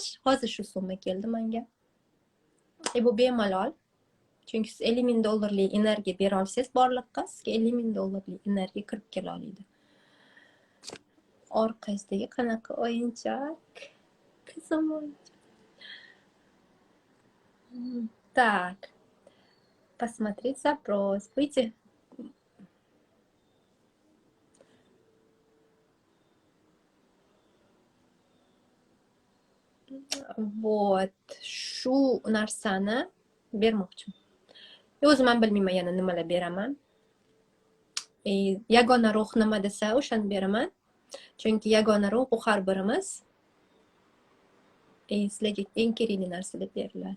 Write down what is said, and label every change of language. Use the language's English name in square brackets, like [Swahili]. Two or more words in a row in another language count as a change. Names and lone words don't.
[Uzbek] Hozir shu summa keldi menga. Bu bemalol. Chunki siz $50,000 energiya bera olsangiz, borliqqa sizga $50,000 energiya kirib kela oladi. Orqasidagi qanaqa o'yinchoq? Qizim o'yinchoq. [Russian] Так. Посмотреть запрос. Выйти. Вот. [Uzbek] Shu narsani bermoqchiman. O'zim ham bilmayman yana nimalar beraman. Yagona ruh nima desa, o'shani beraman. Chunki yagona ruh bu har birimiz. Sizlarga eng kerakli narsalar beriladi.